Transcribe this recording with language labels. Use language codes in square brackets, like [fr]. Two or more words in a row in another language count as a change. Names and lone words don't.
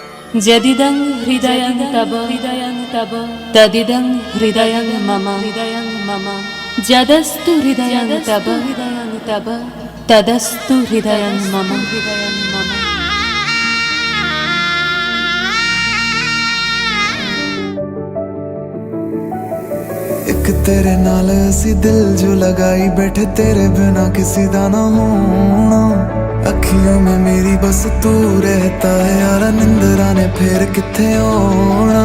[sa] যদিদং হৃদয়ং তব তদিদং হৃদয়ং মম যদস্তু হৃদয়ং তব তদস্তু হৃদয়ং মম। [pa] ਏਕ ਤੇਰੇ ਨਾਲ ਅਸੀ ਦਿਲ ਜੋ ਲਗਾਈ ਬੈਠੇ, ਤੇਰੇ ਬਿਨਾ ਕਿਸੀ ਦਾ ਨਾ ਹੋਣਾ। [hi] अखियों में मेरी बस तू रहता है यारा, [pa] ਨਿੰਦਰਾ ਨੇ ਫਿਰ ਕਿਥੇ ਆਣਾ।